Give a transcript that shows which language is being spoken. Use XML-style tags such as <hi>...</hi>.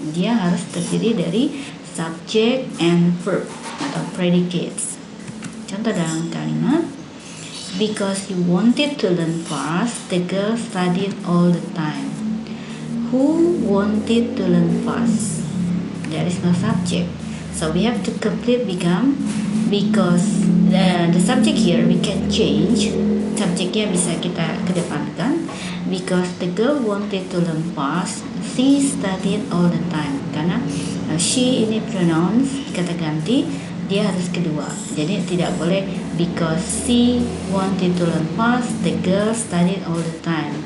<id>Dia harus terdiri dari</id> <en>subject and verb</en> <id>atau predicates. Contoh dalam kalimat,</id> <en>because he wanted to learn fast, the girl studied all the time. Who wanted to learn fast? There is no subject. So we have to complete become, because the subject here we can change.</en> <id>Subjeknya bisa kita kedepankan.</id> <en>Because the girl wanted to learn fast, she studied all the time.</en> <id>Karena she ini pronouns kata ganti, dia harus kedua. Jadi tidak boleh</id> <en>because she wanted to learn fast, the girl studied all the time.</en>